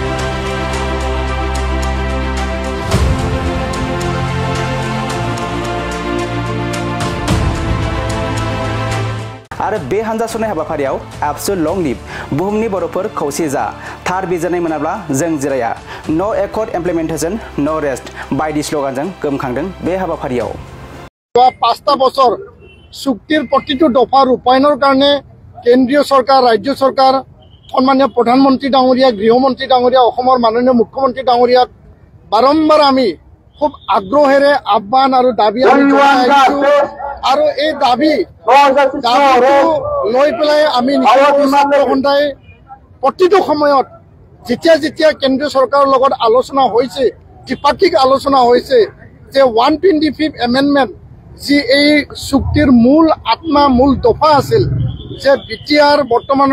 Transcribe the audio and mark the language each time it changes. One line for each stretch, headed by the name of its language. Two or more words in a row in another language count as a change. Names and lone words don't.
Bodo: आरो बे हानजा सुरनाय हाबाफारियाव एबसु
English: long live
Bodo: बुहुमनि बर'फोर खौसे जा थार बिजिरनाय मोनाब्ला जों जिराया नो
English: accord implementation no rest
Bodo: बायदि स्ल'गानजों गोमखांदों बे हाबाफारियाव।
Assamese: 5টা বছর চুক্তির প্রতিটো দফা রূপায়ণের কারণে কেন্দ্রীয় সরকার রাজ্য সরকার সম্মানীয় প্রধানমন্ত্রী ডাঙরিয়া গৃহমন্ত্রী ডাঙরিয়া মাননীয় মুখ্যমন্ত্রী ডাঙরিয়াক বারম্বার আমি খুব আগ্রহেৰে আহ্বান আৰু দাবী আৰু এই দাবী লৈ পেলাই আমি সন্ধ্যায় প্ৰতিটো সময়ত যেতিয়া কেন্দ্ৰীয় চৰকাৰৰ লগত আলোচনা হৈছে দ্বিপাক্ষিক আলোচনা হৈছে যে 125 এমেণ্ডমেণ্ট যি এই চুক্তিৰ মূল আত্মা মূল দফা আছিল যে বিটিআৰ বৰ্তমানৰ